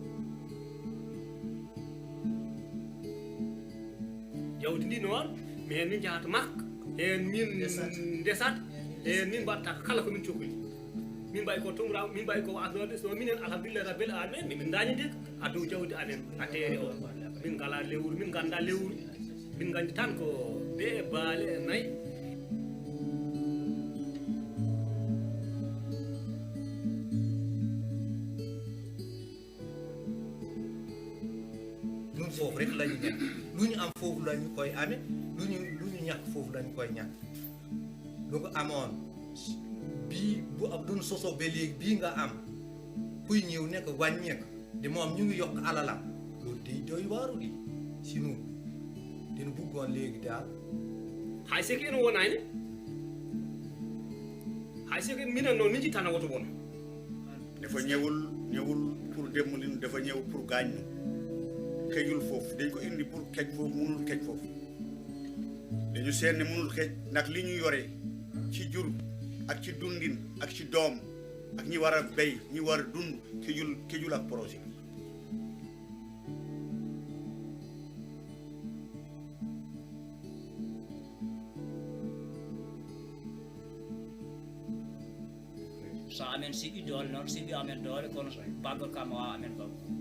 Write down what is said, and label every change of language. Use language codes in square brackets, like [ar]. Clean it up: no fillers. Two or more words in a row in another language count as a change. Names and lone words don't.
[ff] jawdi ndi noon min min jahata makka hen min desat hen min mbatta kala komin cohli min mbayi ko tumra min mbayi ko asnode so minen [ar] الحمد لله رب العالمين [ff] min dañi dik a dow jawdi amen a teere o min ngala lewru min ganda lewru min gandi tan ko ɓe baale e nayyi [wo] foofu rek lañu nekk lu ñu am foofu lañu koy amee lu ñu ñàkk foofu lañu koy ñàkk lu ko amoon bii bu ab doon sosoo ba léegi bii nga am kuy ñëw nekk wàññeeku de moom ñu ngi yokk alalam loolu day doy waaru di si nu dina bëggoon léegi daal [ff] hay seki ene wonani hay seki minen noon min jittana woto won [wo] dafa ñëwul pour demulin dafa ñëw pour gaañ ñu kejul foofu dañ ko indi pour kej foofu mënul kej foofu dañu seet ne mënul kej ndax li ñu yore ci jur ak ci dundin ak ci doom ak ñi war a béy ñi war a dund kejul ak projet [ff] so amen siɓi doole noon siɓi amen doole kono baggal kam wawa amen kam